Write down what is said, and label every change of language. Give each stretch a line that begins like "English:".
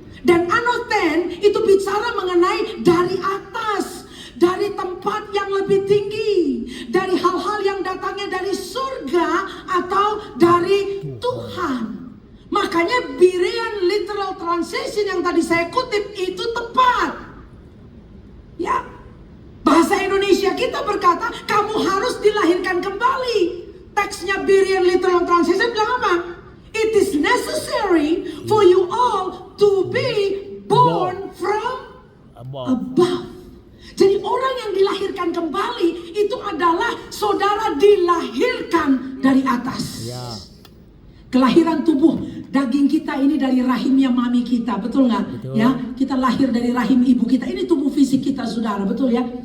Indonesian: Dan anoten itu bicara mengenai dari atas, dari tempat yang lebih tinggi, dari hal-hal yang datangnya dari surga atau dari Tuhan. Makanya Berean literal translation yang tadi saya kutip itu tepat. Ya. Bahasa Indonesia kita berkata kamu harus dilahirkan kembali. Teksnya Berean literal translation bilang apa?
English: It is necessary for you all to be born from above.
Indonesian: Jadi orang yang dilahirkan kembali itu adalah saudara dilahirkan dari atas. Ya. Kelahiran tubuh daging kita ini dari rahimnya mami kita, betul nggak? Betul. Ya, kita lahir dari rahim ibu kita. Ini tubuh fisik kita, saudara, betul ya?